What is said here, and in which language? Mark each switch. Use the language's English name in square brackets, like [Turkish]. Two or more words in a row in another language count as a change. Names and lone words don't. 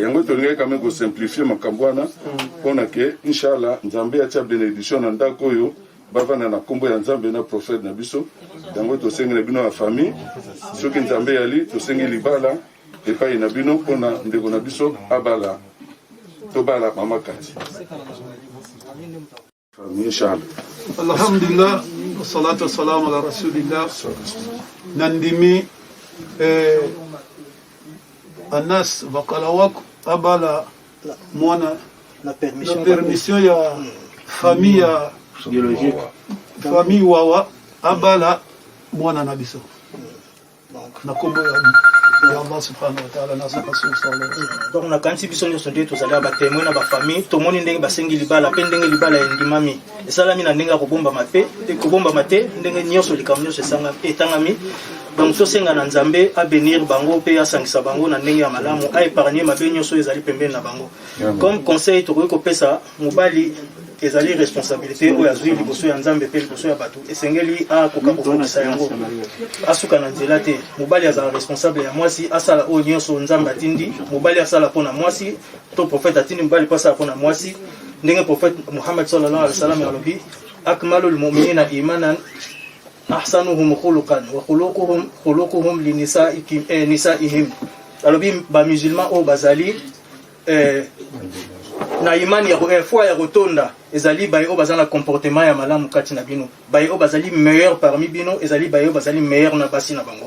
[Lingala] Yango tolingi [French] quand même [Lingala] kosimplifie makambo wana mpona ke inshallah nzambe atia bénédiction na ndako oyo bavanda na kombo ya nzambe na prophète na biso. Yango tosengela bino ya famille, soki nzambe yali tosengi libala epai na bino mpona ndeko na biso abala tobala mama Kati. Inshallah. [Arabic] الحمد لله والصلاة والسلام على رسول الله. [Lingala] Nandimi Anas Bakalawak abala mwana La na permission ya famille ya biologique. famille wawa abala mwana na biso. Na kombo ya Allah [Arabic] سبحانه وتعالى [Lingala] na sa rasul [Arabic] صلى الله عليه وسلم. [Lingala] Donc na kanti biso nyonso nde tozali ba témoin na ba famille tomoni ndenge basengi libala pe ndenge libala endimami esalami na ndenge kobomba mape kobomba mate ndenge nyonso likambo nyonso esanga etangami. Donc tosenga na nzambe a bénir bango pe asangisa bango na ndenge ya malamu a épargner mabe nyonso ezali pembeni na bango. Comme conseil tokoki kopesa mobali ezali responsabilité oyo azwi liboso ya nzambe pe liboso ya bato esengeli akoka kokokisa yango asuka na nzela te. Mobali azala responsable ya mwasi asala oyo nyonso nzambe atindi mobali asala mpona mwasi to prophète atindi mobali mpo asala mpona mwasi ndenge prophète Muhammad [Arabic] صلى الله عليه وسلم [Lingala] alobi [Arabic] أكمل المؤمنين إيمانا أحسنهم خلقا وخلقهم نسائهم. [Lingala] Alobi ba musulman o bazali na imani ya foi ya rotonda ezali baye o bazana comportement ya malamu kati na bino baye o bazali [French] meilleur parmi [Lingala] bino ezali baye o bazali meilleur na basi na bango.